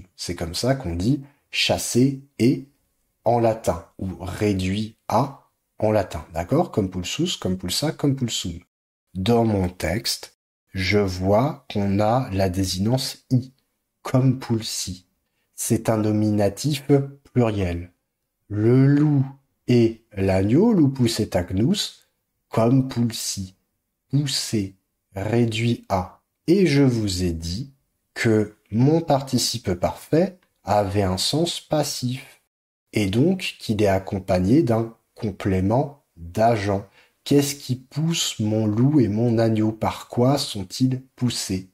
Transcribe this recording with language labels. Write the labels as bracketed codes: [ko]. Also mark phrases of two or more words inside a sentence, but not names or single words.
[fr] C'est comme ça qu'on dit chasser et en latin, ou réduit à en latin, d'accord? Comme pulsus, comme pulsa, comme pulsum. Dans mon texte, je vois qu'on a la désinence i, comme pulsi. C'est un nominatif pluriel. Le loup et l'agneau, [la] lupus et agnus, [fr] comme pulsi, poussé, réduit à. Et je vous ai dit que mon participe parfait avait un sens passif, et donc qu'il est accompagné d'un complément d'agent. Qu'est-ce qui pousse mon loup et mon agneau? Par quoi sont-ils poussés?